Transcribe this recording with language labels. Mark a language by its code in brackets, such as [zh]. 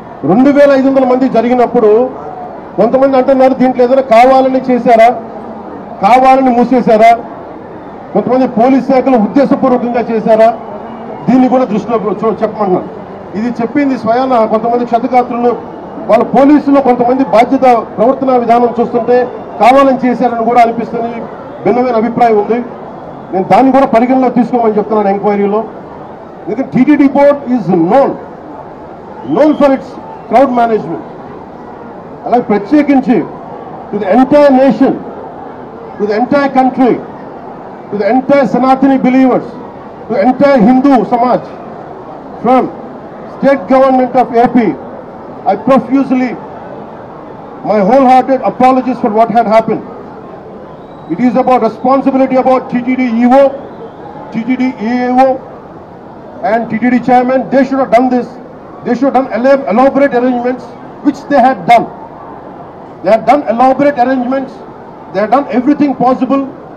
[te] 2500 మంది జరిగినప్పుడు కొంతమంది అంటున్నారు దీంట్లో ఏదైనా కావాలని చేశారా, కావాలని మూసేశారా, కొంతమంది పోలీస్ శాఖలు ఉద్దేశపూర్వకంగా చేశారా, దీన్ని కూడా దృష్టిలో చెప్పమంటున్నారు. ఇది చెప్పింది స్వయాన కొంతమంది క్షతగాత్రులు వాళ్ళ పోలీసులు కొంతమంది బాధ్యత ప్రవర్తన విధానం చూస్తుంటే కావాలని చేశారని కూడా అనిపిస్తుంది. భిన్నమైన అభిప్రాయం ఉంది. నేను దాన్ని కూడా పరిగణలో తీసుకోమని చెప్తున్నాను ఎంక్వైరీలో. ఎందుకంటే [en] TTD board is known for its crowd management. [te] అలాగే ప్రత్యేకించి [en] To the entire nation, to the entire country, to the entire Sanatani believers, to entire Hindu samaj from state government of AP, I profusely my wholehearted apologies for what had happened. It is about responsibility about TTD EO, TTD EAO and TTD chairman. They should have done this. They should have done elaborate arrangements, which they had done. They had done elaborate arrangements. They had done everything possible.